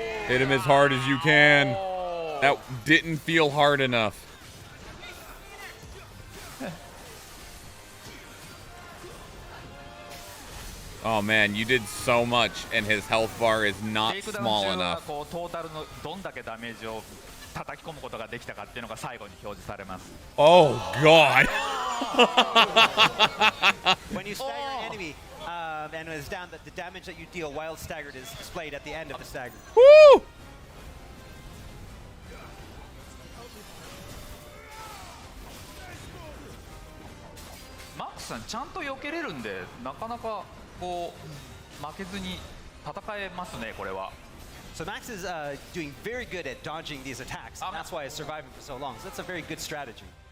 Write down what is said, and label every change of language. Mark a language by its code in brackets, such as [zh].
[en] Hit him as hard as you can. That didn't feel hard enough. Oh man, you did so much, and his health bar is not small enough. [ja] こうトータルのどんだけダメージを叩き込むことができたかっていうのが最後に表示されます。 [en] Oh God! When you stagger an enemy and is down, the damage that you deal while staggered is displayed at the end of the stagger. Woo! [ja] マックスさんちゃんと避けれるんで、なかなかこう負けずに戦えますね、これは。 [en] So Max is doing very good at dodging these attacks, and that's why he's surviving for so long. So that's a very good strategy.